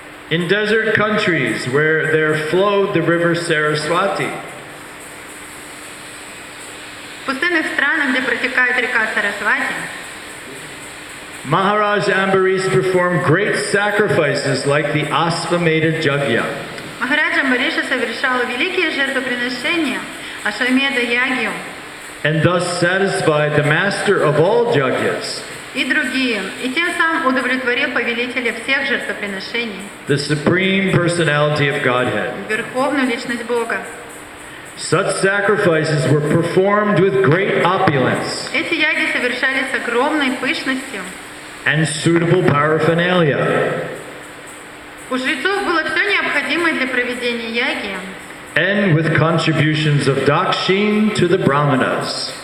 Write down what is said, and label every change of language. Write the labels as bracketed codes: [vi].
[en] In desert countries where there flowed the river Saraswati, [ru] В пустынных странах, где протекает река Сарасвати, [en] Maharaj Ambarish performed great sacrifices like the Asvamedha Yajna. [ru] Махараджа Амбариша совершал великие жертвоприношения, Ашвамедха Ягью [en] And thus satisfied the master of all yajnas, [ru] и другие, и тем самым удовлетворил повелителя всех жертвоприношений, [en] the supreme personality of Godhead. [ru] верховную личность Бога. [en] Such sacrifices were performed with great opulence [ru] Эти яги совершались с огромной пышностью. [en] and suitable paraphernalia, [ru] У жрецов было все необходимое для проведения яги, [en] and with contributions of dakshin to the brahmanas.